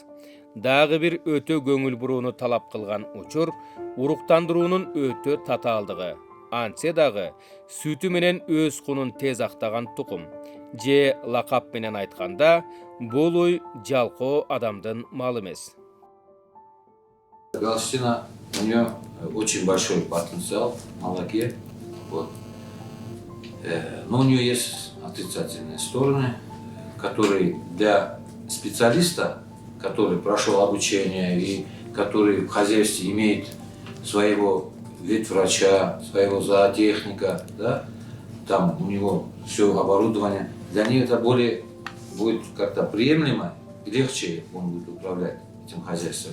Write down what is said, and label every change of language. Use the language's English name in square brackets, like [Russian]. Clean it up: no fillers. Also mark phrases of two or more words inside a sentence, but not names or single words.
[Kyrgyz] Дагы бир өтө көңүл бурууну талап кылган учур уруктандыруунун өтө татаалдыгы. Антсе дагы сүтү менен өз кунун тез актаган тукум. Же лакап менен айтканда, бул уй жалкоо адамдын малы эмес. [Russian] Галштина, у нее очень большой потенциал в молоке. Вот. Но у нее есть отрицательные стороны, которые для специалиста, который прошел обучение и который в хозяйстве имеет своего ветврача, своего зоотехника, да, там у него все оборудование, для нее это более будет как-то приемлемо и легче он будет управлять этим хозяйством.